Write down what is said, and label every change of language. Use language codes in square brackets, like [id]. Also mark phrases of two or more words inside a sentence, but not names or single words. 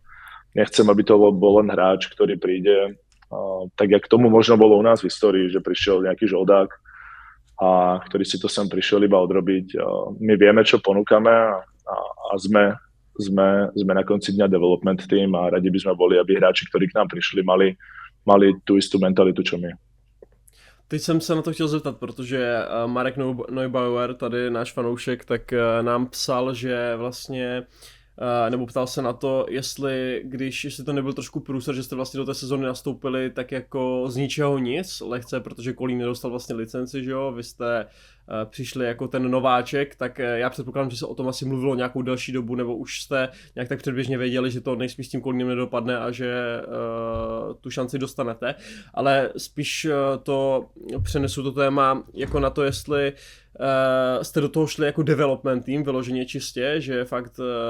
[sk] Nechcem, aby to bol len hráč, ktorý príde, tak jak tomu možno bolo u nás v histórii, že prišiel nejaký žoldák, a ktorý si to sem prišiel iba odrobiť. My vieme, čo ponúkame a sme na konci dňa [en] development team [sk] a radi by sme boli, aby hráči, ktorí k nám prišli, mali tú istú mentalitu, čo my. [cs] Teď jsem se na to chtěl zeptat, protože Marek Neubauer, tady náš fanoušek, tak nám psal, že vlastně nebo ptal se na to, jestli to nebyl trošku průser, že jste vlastně do té sezóny nastoupili tak jako z ničeho nic, lehce, protože Kolín nedostal vlastně licenci, že jo, vy jste přišli jako ten nováček, tak já předpokládám, že se o tom asi mluvilo nějakou delší dobu, nebo už jste nějak tak předběžně věděli, že to nejspíš s tím Kolínem nedopadne a že tu šanci dostanete, ale spíš to přenesu to téma jako na to, jestli jste do toho šli jako [en] development team, [cs] vyloženě čistě, že fakt